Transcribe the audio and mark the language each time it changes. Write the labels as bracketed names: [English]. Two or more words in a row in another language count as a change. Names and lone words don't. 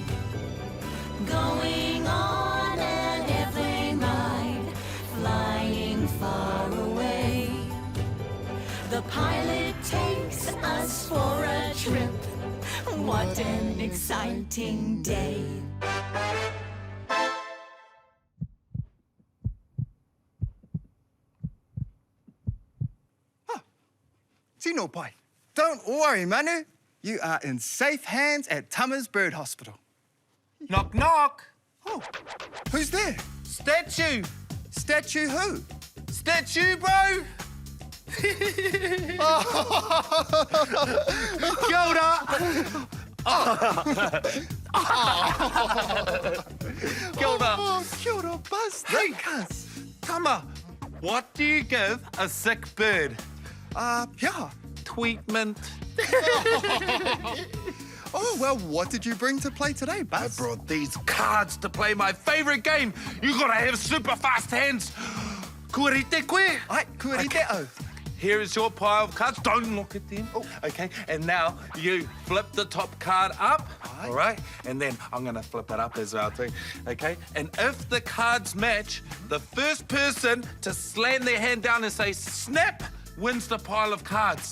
[English] Going on an airplane ride, flying far away. The pilot takes us for a trip. What an exciting day. [Māori] Tino pai. [English] Don't worry, Manu. You are in safe hands at Tama's Bird Hospital. Knock, knock. Oh, who's there? Statue. Statue who? Statue, bro. [Māori] Kia ora. Kia ora. Oh, kia ora, Buzz. [English] Hey. Cuz. Tama, what do you give a sick bird? Yeah. Tweetment. Oh, well, what did you bring to play today, I Buzz? brought these cards to play my favorite game. You gotta have super fast hands. [Māori] Kua rite koe. Ai, kua rite au. [English] Here is your pile of cards. Don't look at them. Oh. Okay, and now you flip the top card up, Aye. all right? And then I'm gonna flip it up as well too, okay? And if the cards match, the first person to slam their hand down and say snap wins the pile of cards.